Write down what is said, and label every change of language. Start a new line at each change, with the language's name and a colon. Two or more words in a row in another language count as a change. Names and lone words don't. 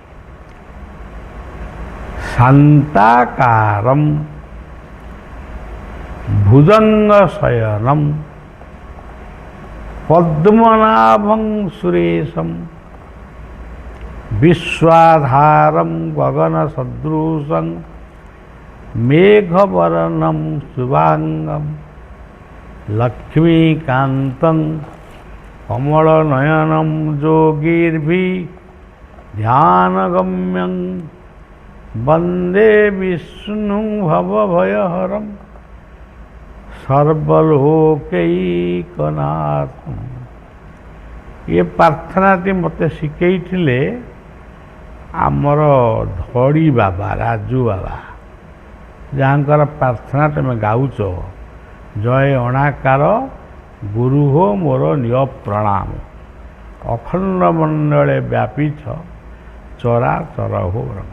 Sanskrit: ଶାନ୍ତାକାରମ୍ ଭୁଜଙ୍ଗ ଶୟନମ୍ ପଦ୍ମନାଭଂ ସୁରେଶମ୍ ବିଶ୍ୱାଧାରಂ ଗଗନ ସଦୃଶଂ মেঘবর্ণম শুভাঙ্গম লক্ষ্মীকান্তং কমলনয়নম যোগীর্ভি ধ্যানগম্যং বন্দে বিষ্ণু ভবভয়হরম সর্বলোকৈকনাথম।
Odia: ଏ ପ୍ରାର୍ଥନାଟି ମୋତେ ଶିଖେଇଥିଲେ ଆମର ଧଡ଼ି ବାବା, ରାଜୁ ବାବା, ଯାହାଙ୍କର ପ୍ରାର୍ଥନା ତୁମେ ଗାଉଛ, ଜୟ ଅଣାକାର ଗୁରୁ ହୋ ମୋର ନିୟ ପ୍ରଣାମ, ଅଖଣ୍ଡ ମଣ୍ଡଳେ ବ୍ୟାପିଛ ଚରାଚର ହୋ।